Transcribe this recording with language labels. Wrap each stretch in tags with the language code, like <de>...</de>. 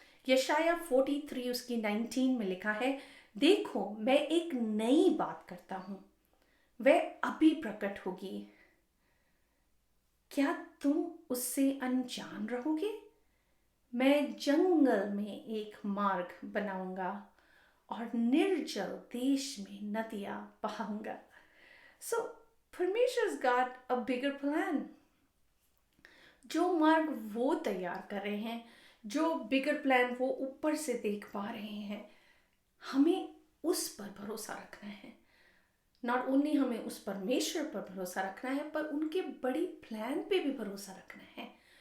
<hi>यशाया 43 उसकी 19 में लिखा है, देखो मैं एक नई बात करता हूँ, वह अभी प्रकट होगी, क्या तुम उससे अनजान रहोगे? मैं जंगल में एक मार्ग बनाऊंगा और निर्जल देश में नदियां बहाऊंगा.</hi> <en>So परमेश्वर's got a bigger plan.</en> <hi>जो मार्ग वो तैयार कर रहे हैं, जो</hi> <en>bigger plan</en> <hi>वो ऊपर से देख पा रहे हैं, हमें उस पर भरोसा रखना है.</hi> <en>not only</en> <hi>हमें उस परमेश्वर पर भरोसा रखना है, पर उनके बड़ी प्लान पे भी भरोसा रखना है.</hi>